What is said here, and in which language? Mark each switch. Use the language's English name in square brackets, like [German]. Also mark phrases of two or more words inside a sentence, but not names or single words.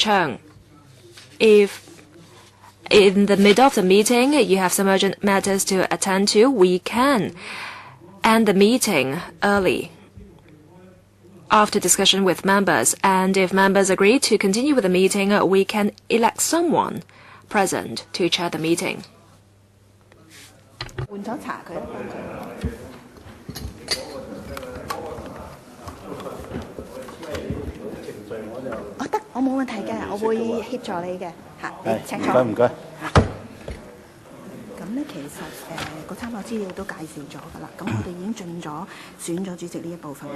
[English] Chung, if in the middle of the meeting you have some urgent matters to attend to, we can end the meeting early after discussion with members. And if members agree to continue with the meeting, we can elect someone present to chair the meeting. [Cantonese] 換咗茶佢啦，幫佢。我得，我冇問題嘅，我會協助你嘅嚇。你請坐。唔該。咁咧，其實個參考資料都介紹咗㗎啦。咁我哋已經盡咗選咗主席呢一部分啦。